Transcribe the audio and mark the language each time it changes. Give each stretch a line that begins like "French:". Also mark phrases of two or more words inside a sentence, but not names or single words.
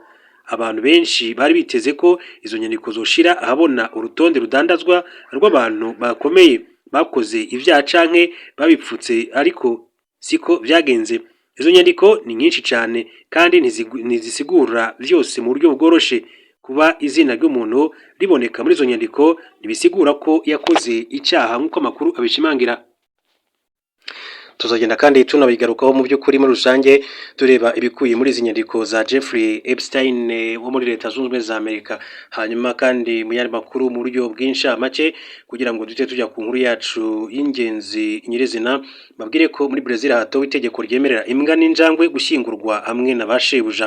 Kinyarwanda: Abantu benshi bari biteze ko izo nyandiko zoshira ahabona urutonde rudandazwa rw'abantu bakomeye bakoze ivyaha canke babipfutse, ariko siko vyagenze. Izo nyandiko ni nyinshi cyane kandi ntizisigura vyose mu buryo bworoshe. Kuba izina ry'umuntu riboneka muri izo nyandiko ntibisigura ko yakoze icyaha nk'uko amakuru abishimangira. Tuzagenda kandi tunabigarukaho mu by'ukuri muri rusange tureba ibikuye muri izi nyandiko za Jeffrey Epstein wo muri Leta Zunze Ubumwe za Amerika. Hanyuma kandi mu yandi makuru mu buryo bw'inshamake kugira ngo dute tujya ku nkuru yacu y'ingenzi nyirizina, babwire ko muri Brazil hatowe itegeko ryemerera imbwa n'injangwe gushyingurwa hamwe na bashebuja.